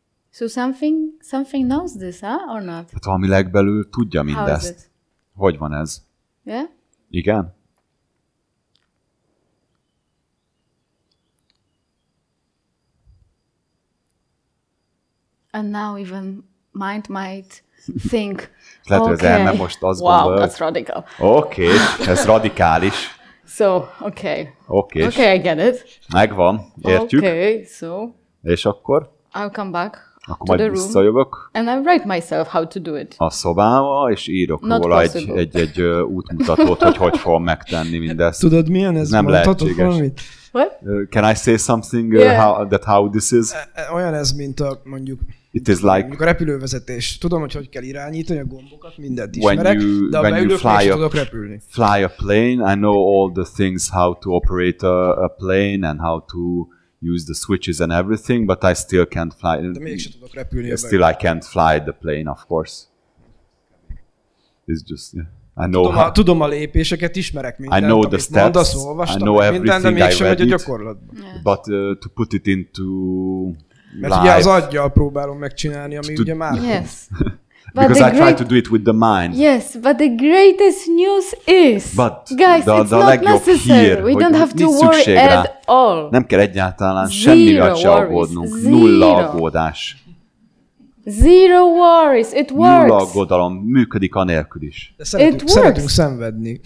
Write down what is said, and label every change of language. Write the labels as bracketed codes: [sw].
[en] So something knows this, huh? Or not? [hu] Hát valami legbelül tudja mindezt. Hogy van ez? [en] Yeah? [hu] Igen? [en] And now even mind might think, [hu] lehet, hogy az elme most azt gondolja, [en] that's radical. [hu] Oké, ez radikális. [en] So, okay, I get it. [hu] Megvan, értjük. [en] Okay, so. [hu] És akkor? [en] I'll come back [hu] akkor majd visszajövök. [en] And I write myself how to do it. [hu] A szobába, és írok róla egy útmutatót, hogy fogom megtenni mindezt. Tudod milyen ez? Nem lehetséges. [en] What? Can I say something how this is? [hu] Olyan ez, mint a mondjuk a repülővezetés. Tudom, hogy kell irányítani a gombokat, mindent ismerek, de a beülőknél sem tudok repülni. [en] Fly a plane, I know all the things how to operate a plane and how to use the switches and everything, but I still can't fly. [hu] De mégsem tudok repülni. [en] Still I can't fly the plane, of course. It's just, I know [hu] tudom a lépéseket, ismerek mindent, [en] I know the steps, [hu] mondasz, olvastam mindent, de mégsem megy a gyakorlatban. [en] But to put it into [hu] mert ugye az aggyal próbálom megcsinálni, ami ugye már... [en] Yes. Because I try to do it with the mind. Yes, but the greatest news is, guys, it's not necessary. We don't have to worry at all. [hu] Nem kell egyáltalán semmivel se aggódnunk. Nulla aggódás. [en] Zero worries, it works. [hu] Nulla aggodalom, működik anélkül is. De szeretünk szenvedni.